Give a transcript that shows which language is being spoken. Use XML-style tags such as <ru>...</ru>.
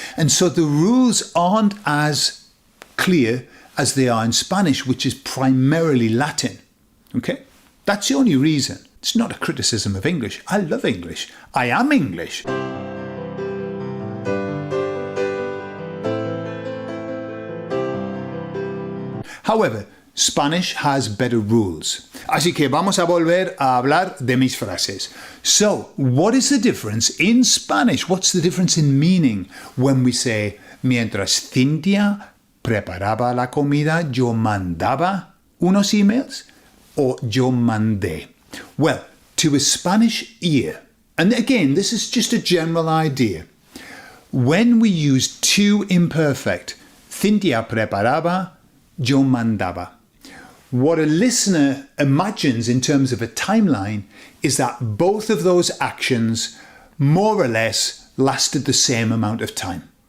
<en>And so the rules aren't as clear as they are in Spanish, which is primarily Latin. Okay? That's the only reason. It's not a criticism of English. I love English. I am English. However, Spanish has better rules.</en> <es>Así que vamos a volver a hablar de mis frases.</es> <en>So, what is the difference in Spanish? What's the difference in meaning when we say,</en> <es>mientras Cintia preparaba la comida, yo mandaba unos emails?</es> <en>Or</en> <es>yo mandé?</es> <en>Well, to a Spanish ear, and again, this is just a general idea, when we use to imperfect,</en> <es>Cintia preparaba, yo mandaba,</es> <en>what a listener imagines in terms of a timeline is that both of those actions more or less lasted the same amount of time.</en>